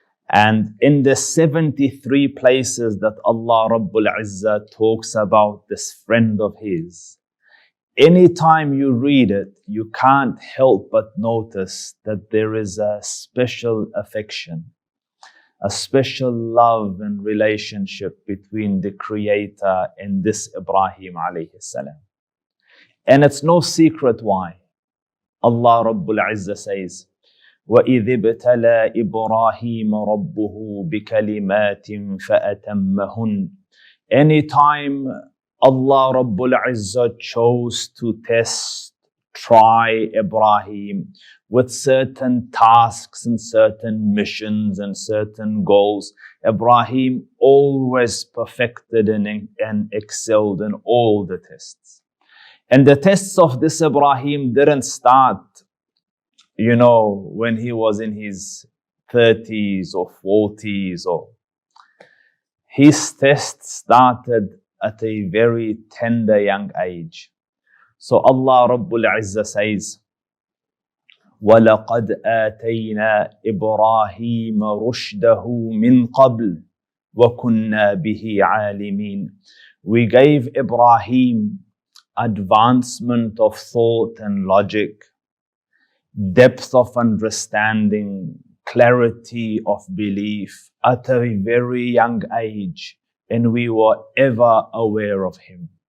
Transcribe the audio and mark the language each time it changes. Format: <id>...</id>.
<en>And in the 73 places that Allah Rabbul Izzah talks about this friend of His, anytime you read it, you can't help but notice that there is a special affection, a special love and relationship between the Creator and this Ibrahim alayhi salam. And it's no secret why. Allah Rabbul Izzah says,</en> <ar>وَإِذِ ابْتَلَى إِبْرَاهِيمَ رَبُّهُ بِكَلِمَاتٍ فَأَتَمَّهُنَّ.</ar> <en>Anytime Allah Rabbul Izzah chose to test, try Ibrahim with certain tasks and certain missions and certain goals, Ibrahim always perfected and excelled in all the tests. And the tests of this Ibrahim didn't start, when he was in his 30s or 40s. His test started at a very tender young age. So Allah Rabbul Izzah says,</en> <ar>وَلَقَدْ آتَيْنَا إِبْرَاهِيمَ رُشْدَهُ مِنْ قَبْلِ وَكُنَّا بِهِ عَالِمِينَ.</ar> <en>We gave Ibrahim advancement of thought and logic, depth of understanding, clarity of belief at a very young age, and we were ever aware of him.</en>